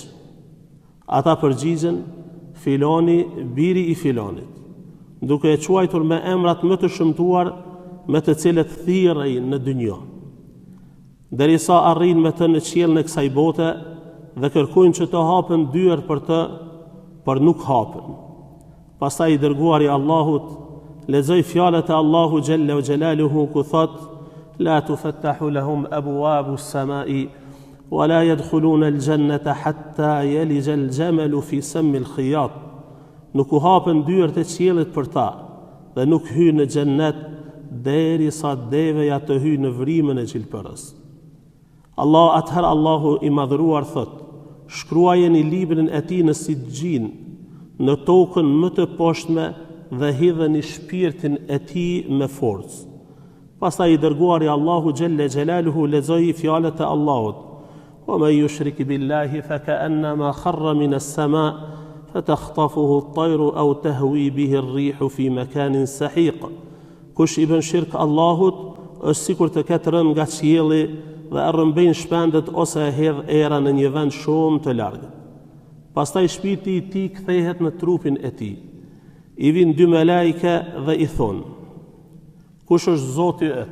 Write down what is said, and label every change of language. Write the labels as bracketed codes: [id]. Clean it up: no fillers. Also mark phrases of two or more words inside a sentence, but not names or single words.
[sq] Ata përgjigjen: filoni, biri i filonit, duke e quajtur me emrat më të shëmtuar me të cilët thirrej në dynjë. Derisa arrin me të në qiellin e kësaj bote dhe kërkojnë që të hapen dyert për të, por nuk hapen. Pastaj i dërguari i Allahut lexoi fjalët e Allahu xhalla xhelaluhu ku thot: [ar] لا تفتح لهم أبواب السماء ولا يدخلون الجنة حتى يلج الجمل في سم الخياط. [sq] Nuk u hapen dyert e qiellit për ta dhe nuk hyjnë në xhennet derisa deveja të hyjë në vrimën e gjilpërës. Atëherë Allahu i madhëruar thot: shkruajeni librin e tij në Sijjin, në tokën më të poshtme dhe hidheni shpirtin e tij me forcë. Pastaj i dërguari Allahu xhelle xhelaluhu lexoi fjalët e Allahut: [ar] ومن يشرك بالله فكأنما خر من السماء فتخطفه الطير أو تهوي به الريح في مكان سحيق. [sq] Kush i bën shirk Allahut, është sikur të ketë rënë nga qielli dhe e rrëmbejnë shpendet ose e hedh era në një vend shumë të largët. Pastaj shpirti i tij kthehet në trupin e tij. I vijnë dy melajke dhe i thonë: kush është Zoti yt?